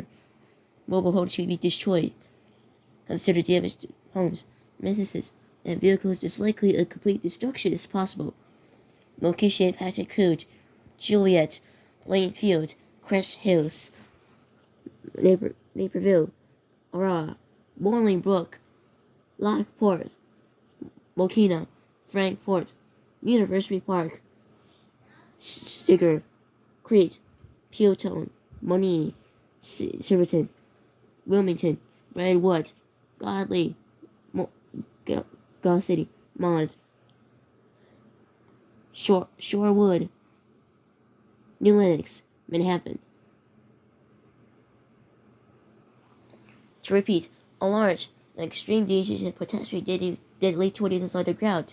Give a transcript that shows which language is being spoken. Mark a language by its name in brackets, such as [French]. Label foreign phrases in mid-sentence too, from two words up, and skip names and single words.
[English] Mobile homes should be destroyed. Consider damage to homes, businesses, and vehicles is likely, a complete destruction is possible. Location impact include Joliet, Plainfield, Crest Hills, Naperville, Aurora, Bolingbrook, Lockport, Mokina, Frankfort, University Park, Stigger, Crete, Pewton, Monee, Silverton, Wilmington, Brentwood, Godley, God City, Mont, Shorewood, New Lenox, Manhattan. To repeat, a large and extreme dangerous and potentially deadly tornadoes on the ground.